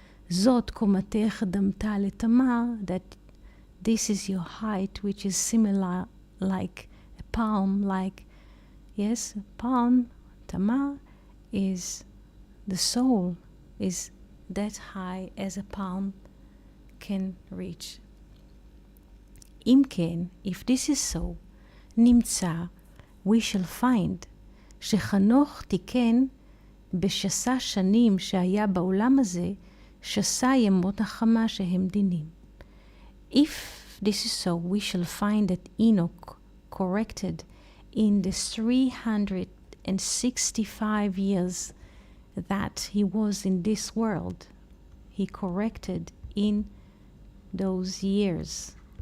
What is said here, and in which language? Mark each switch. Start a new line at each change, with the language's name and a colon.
Hebrew: זאת קומתך דמתה לתמר,
English: that this is your height, which is similar, like a palm, like, yes, palm, Tamar, is the soul, is that high as a palm can reach.
Hebrew: אם כן,
English: if this is so,
Hebrew: נמצא,
English: we shall find,
Hebrew: שחנוך תיקן בשסה שנים שהיה בעולם הזה, שסה ימות החמה שהם דינים.
English: If this is so, we shall find that Enoch corrected in the 365 years that he was in this world. He corrected in those years.